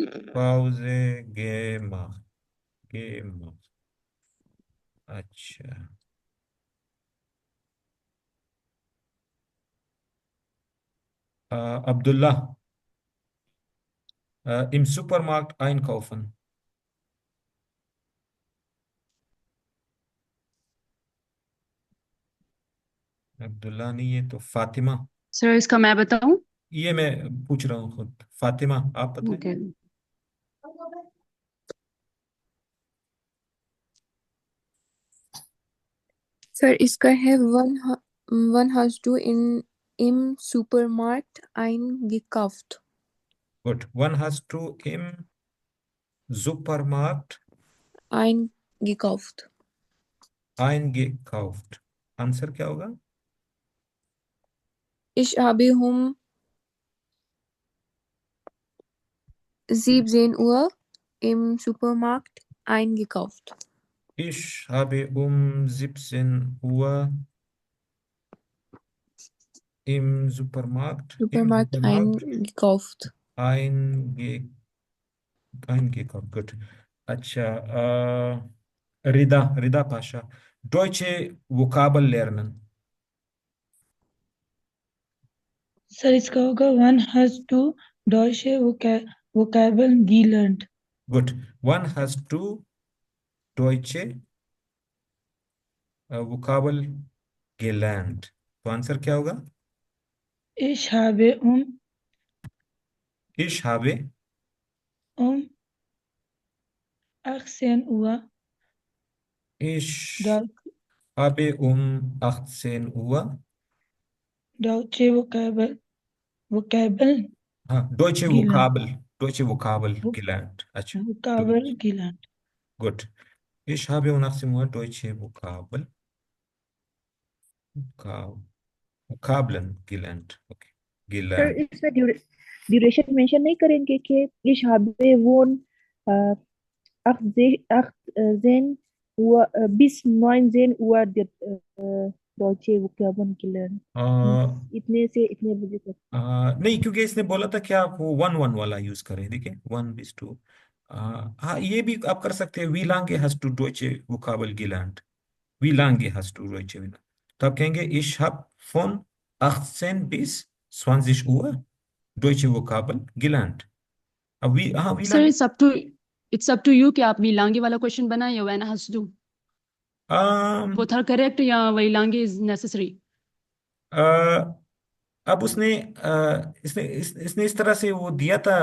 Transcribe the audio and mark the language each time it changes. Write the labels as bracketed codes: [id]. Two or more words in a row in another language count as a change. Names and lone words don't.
[de] Mittagspause gemacht। [hi] अच्छा, [de] Abdullah, im Supermarkt einkaufen। [hi] अब्दुल्ला नहीं है तो फातिमा, सर इसका मैं बताऊं? ये मैं पूछ रहा हूँ खुद, फातिमा आप बताएं। ओके सर इसका है [de] wann hast du im Supermarkt eingekauft? [en] Good, one has to [de] im Supermarkt Eingekauft. [hi] eingekauft। आंसर क्या होगा? [de] Ich habe um 17 Uhr im Supermarkt eingekauft. Ich habe um 17 Uhr im Supermarkt Supermarkt eingekauft. eingekauft। eingekauft. Gut. [hi] अच्छा, रिदा रिदा पाशा, [de] Deutsche Vokabel lernen. [hi] सर इसका होगा [en] one has to [de] deutsche vocabel gelernt. Gut. [en] One has to [de] Deutsche Vokabel gelernt. [hi] तो आंसर क्या होगा? [de] Ich habe Ich habe um 18 Uhr ich Deu- habe um 18 Uhr deutsche Vocabel हाँ Deutsche gelernt. Vokabel gelernt. अच्छा Vocabel gelernt. gut. Ich habe um 18 Uhr Deutsche Vokabeln gelernt. Okay. [hi] सर [de] Gelernt. [hi] इसमें [en] duration mention [hi] नहीं करेंगे कि [de] ich habe wohn 18 Uhr bis 19 Uhr deutsche Vokabeln gelernt. [hi] इतने से इतने बजे तक। नहीं, क्योंकि इसने बोला था कि आप वो 1-1 वाला यूज करें। देखिए 1:2। हाँ, ये भी आप कर सकते हैं। [de] wie lange hast du deutsche Vokabel gelernt. wie lange hast du deutsche विना, [hi] तो आप कहेंगे [de] ich habe von 18 bis 20 Uhr deutsche Vokabel gelernt। [hi] अब वी हाँ वी सर लांगे [en] it's up to you [hi] कि आप वीलांगे वाला क्वेश्चन बनाए या [en] when has to, [hi] वो था करेक्ट या वीलांगे [en] is necessary? [hi] अब उसने इसने इस तरह से वो दिया था।